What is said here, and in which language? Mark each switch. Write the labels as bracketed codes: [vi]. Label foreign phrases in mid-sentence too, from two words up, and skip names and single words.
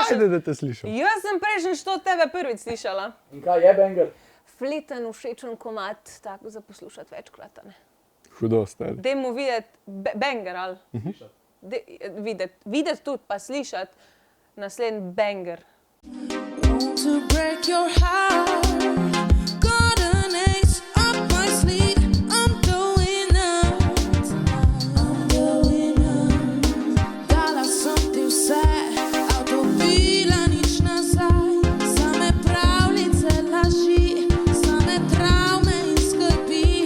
[sl] Ajde, da te slišim. Jaz sem prejšnjič to od tebe prvič slišala. In kaj je banger? Fleten, všečen komad, tako za poslušati večkrat, a ne. Hudo, stari. Dajmo videti banger, ali? Videti tudi, pa slišati naslednji banger. [en] To break your heart, got an ace up my sleeve. I'm going out, [sl] dala sem ti vse, avtomobila nič nazaj. Same pravljice, laži, same travme in skrbi.